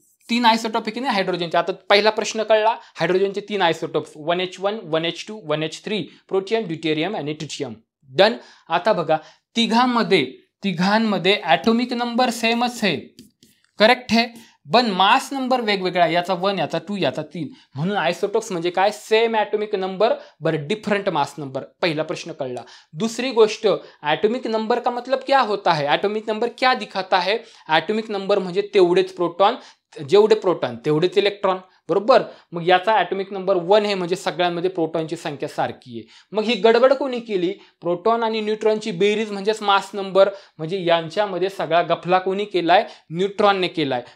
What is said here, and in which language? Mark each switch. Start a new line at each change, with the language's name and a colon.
Marathi: 3 isotope आहे की नाही हायड्रोजनचे. आता पहिला प्रश्न कळला, हायड्रोजनचे 3 isotopes 1H1 1H2 1H3, protium, deuterium आणि ट्रिटियम. डन. आता बघा तिघांमध्ये ॲटॉमिक नंबर सेमच आहे, करेक्ट आहे, पण मास नंबर वेगवेगळा, याचा 1 याचा 2 याचा 3, म्हणून आयसोटोप्स म्हणजे काय?
English: Same atomic number but different mass number.
Marathi: पहिला प्रश्न कळला.
Hindi: दूसरी गोष्ट, ॲटॉमिक नंबर का मतलब क्या होता है? ॲटॉमिक नंबर क्या दिखाता है?
Marathi: ॲटॉमिक नंबर म्हणजे तेवढेच प्रोटॉन, जेवढे प्रोटॉन तेवढेच इलेक्ट्रॉन, बरोबर. मग याचा ॲटॉमिक नंबर 1 आहे म्हणजे सगळ्यांमध्ये प्रोटॉनची संख्या सारखी आहे. मग ही गडबड कोणी केली? प्रोटॉन आणि न्यूट्रॉनची बेरीज म्हणजेच मास नंबर, म्हणजे यांच्यामध्ये सगळा गफला कोणी केलाय? न्यूट्रॉनने केलाय.